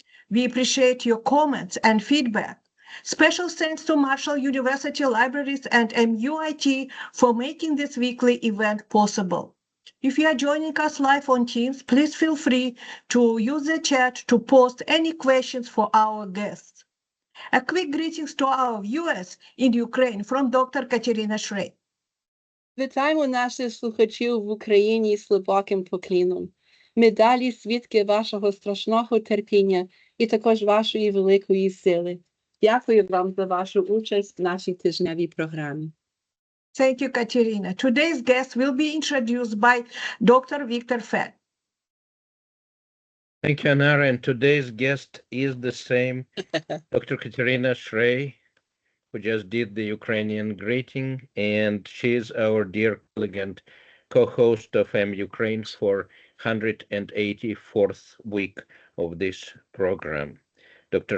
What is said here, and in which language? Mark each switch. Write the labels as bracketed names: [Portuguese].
[English] We appreciate your comments and feedback. Special thanks to Marshall University Libraries and MUIT for making this weekly event possible. If you are joining us live on Teams, please feel free to use the chat to post any questions for our guests. A quick greetings to our viewers in Ukraine from Dr. Kateryna Schray. [Ukrainian] Вітаємо наших слухачів в Україні з глибоким поклоном. Ми далі свідки вашого страшного терпіння і також вашої великої сили. Дякую вам за вашу участь в нашій тижневій програмі. [English] Thank you, Kateryna. Today's guest will be introduced by Dr. Victor Fett. Thank you, Anara. And today's guest is the same, Dr. Kateryna Schray, who just did the Ukrainian greeting, and she is our dear colleague and co-host of MUkraine for 184th week of this program. Dr.